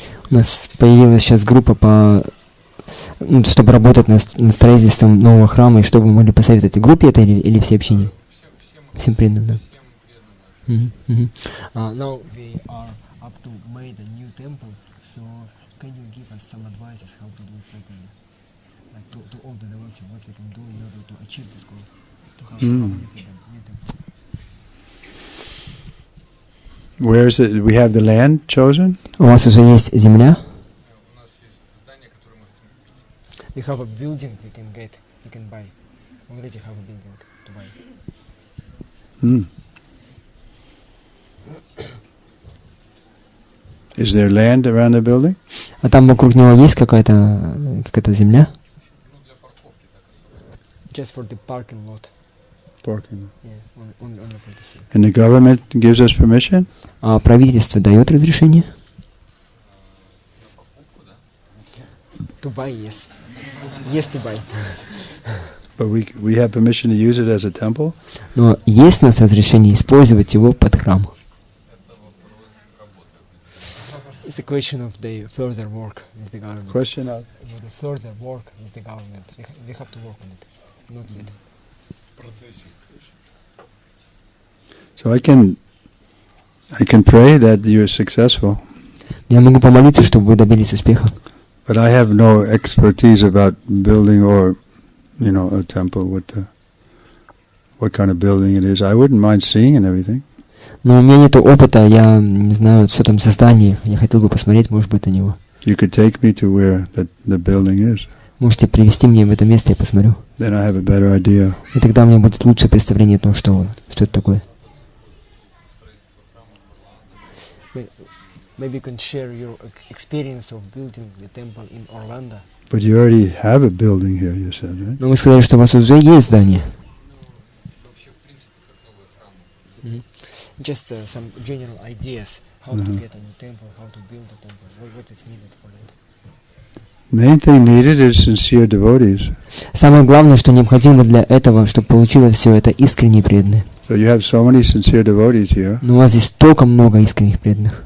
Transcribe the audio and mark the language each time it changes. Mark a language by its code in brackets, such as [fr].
[ru] У нас появилась сейчас группа чтобы работать над строительством нового храма, и что вы могли посоветовать? Группе это или все общине? Всем преданным, да. [en] Now we are up to made a new temple, so can you give us some advices how to do it properly? Like to all the devotees, what we can do in order to achieve this goal, to have a new temple. Where is it? We have the land chosen? [ru] У вас уже есть земля? [en] We have a building we can get, we can buy. We already have a building to buy. Is there land around the building? [ru] А там вокруг него есть какая-то земля? [en] Just for the parking lot. Parking. Yeah, only for the city. And the government gives us permission? [ru] А правительство дает разрешение? [en] To buy, yes. Yes, to buy. But we have permission to use it as a temple? [ru] Но есть у нас разрешение использовать его под храм. [en] It's a question of the further work with the government. Question of? The further work with the government. We have to work on it. Not yet. So I can pray that you're successful. [ru] Я могу помолиться, чтобы вы добились успеха. [en] But I have no expertise about building or, a temple. What kind of building it is. I wouldn't mind seeing and everything. [ru] Но у меня нет опыта, я не знаю, что там за здание. Я хотел бы посмотреть, может быть, на него. [en] You could take me to where the building is. [ru] Можете привести меня в это место, я посмотрю. [en] Then I have a better idea. [ru] И тогда у меня будет лучшее представление о том, что это такое. [en] Maybe you can share your experience of building the temple in Orlando. But you already have a building here, you said, right? [ru] Но вы сказали, что у вас уже есть здание. [en] Just some general ideas how to get a new temple, how to build a temple, what is needed for that. Main thing needed is sincere devotees. [ru] Самое главное, что необходимо для этого, чтобы получилось все это, искренние преданные. [en] So you have so many sincere devotees here. [ru] Но у вас здесь столько много искренних преданных.